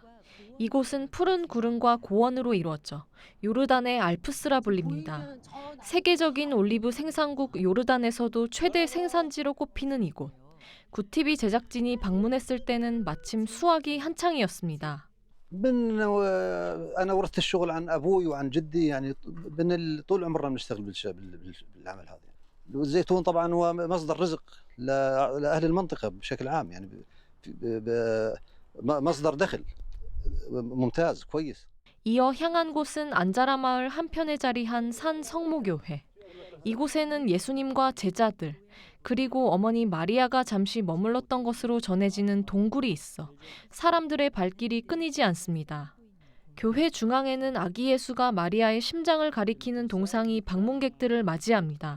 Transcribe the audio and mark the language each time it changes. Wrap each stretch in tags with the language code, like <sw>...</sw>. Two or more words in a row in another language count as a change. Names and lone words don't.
<ko>이곳은 푸른 구름과 고원으로 이루어져 요르단의 알프스라 불립니다. 세계적인 올리브 생산국 요르단에서도 최대 생산지로 꼽히는 이곳. 굿티비 제작진이 방문했을 때는 마침 수확이 한창이었습니다.</ko> <ar>أنا ورثت الشغل عن أبوي وعن جدي يعني طول عمرنا بنشتغل بالعمل هذا. الزيتون طبعا هو مصدر رزق لأهل المنطقة بشكل عام يعني مصدر دخل ممتاز كويس.</ar> <ko>이어 향한 곳은 안자라 마을 한편에 자리한 산 성모교회. 이곳에는 예수님과 제자들, 그리고 어머니 마리아가 잠시 머물렀던 것으로 전해지는 동굴이 있어 사람들의 발길이 끊이지 않습니다. 교회 중앙에는 아기 예수가 마리아의 심장을 가리키는 동상이 방문객들을 맞이합니다.</ko>